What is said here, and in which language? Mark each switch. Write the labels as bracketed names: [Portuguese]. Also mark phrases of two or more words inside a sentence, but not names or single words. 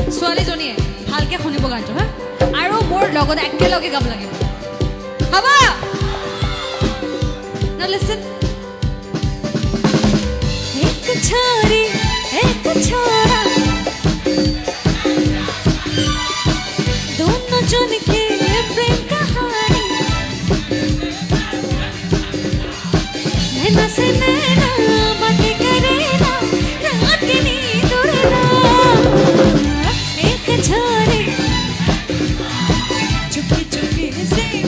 [Assamese] ছোৱালীজনীয়ে ভালকে শুনিব গানটো হা আৰু মোৰ লগত একেলগে গাব লাগিব হ'ব [English] Now listen [Hindi] एक छोरी एक छोरा दोनों जन के प्रेम कहानी नैना से नैना बातें करे ना रात की नींद उड़ना एक छोरी चुपके चुपके से